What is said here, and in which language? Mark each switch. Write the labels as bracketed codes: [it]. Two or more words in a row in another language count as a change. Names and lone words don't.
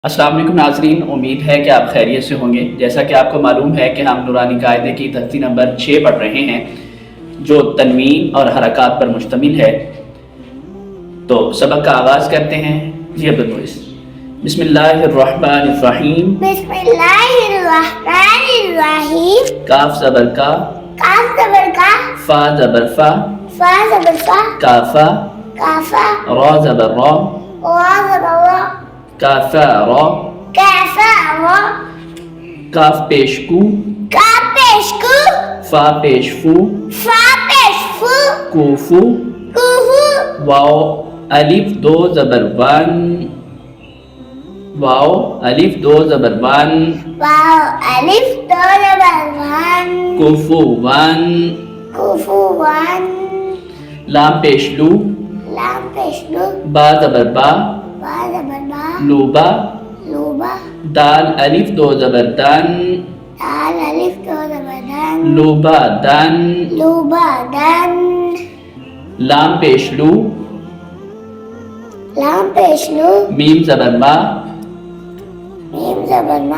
[ur] السلام علیکم ناظرین، امید ہے کہ آپ خیریت سے ہوں گے۔ جیسا کہ آپ کو معلوم ہے کہ ہم نورانی قاعدے کی تختی نمبر 6 پڑھ رہے ہیں جو تنوین اور حرکات پر مشتمل ہے۔ تو سبق کا آغاز کرتے ہیں۔ [ar] جی عبدالمعز، بسم اللہ الرحمن الرحیم۔ بسم اللہ الرحمن الرحیم۔ [ur] کاف زبر کا، کاف زبر کا، فا زبر فا، فا زبر فا، [ar] کافا، کافا، [ur] را زبر را، را زبر را، [ar] کافا را، کافا را، [ur] کاف پیش کو، کاف پیش کو، فا پیش فو، فا پیش فو، [ar] کوفو، کوفو، [ur] واو الف دو زبر ون، واو الف دو زبر ون، واو الف دو زبر ون، [ar] کوفو ون، کوفو ون، [ur] لام پیش لو، لام پیش لو، با زبر با، با زبر با، [ar] لوبا، لوبا، [ur] دال الف دو زبر دن، دال الف دو زبر دن، [ar] لوبا دن، لوبا دن، [ur] لام پیش لو، لام پیش لو، میم زبر ما، میم زبر ما،